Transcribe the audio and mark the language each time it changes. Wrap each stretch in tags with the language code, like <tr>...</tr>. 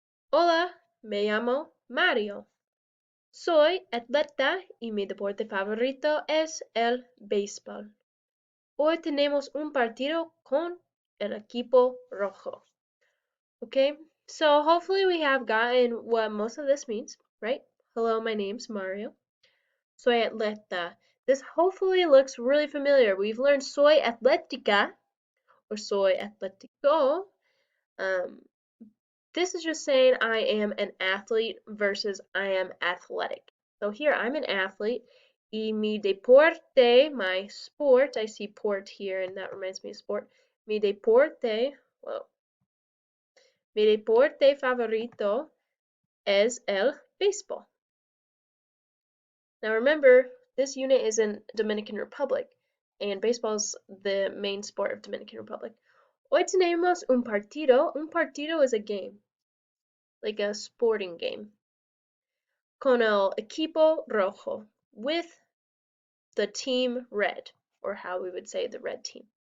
<es>Hola, me llamo Mario. Soy atleta y mi deporte favorito es el béisbol. Hoy tenemos un partido con el equipo rojo.</es> <en>Okay, so hopefully we have gotten what most of this means, right? Hello, my name's Mario.</en> <es>Soy atleta.</es> <en>This hopefully looks really familiar. We've learned</en> <es>soy atlética</es> <en>or</en> <es>soy atlético.</es> <en>Um, this is just saying I am an athlete versus I am athletic. So here I'm an athlete.</en> <es>Y mi deporte,</es> <en>my sport, I see port here and that reminds me of sport.</en> <es>Mi deporte, well, mi deporte favorito es el béisbol.</es> <en>Now remember, this unit is in Dominican Republic, and baseball is the main sport of Dominican Republic.</en> <es>Hoy tenemos un partido. Un partido</es> <en>is a game, like a sporting game.</en> <es>Con el equipo rojo,</es> <en>with the team red, or how we would say the red team.</en>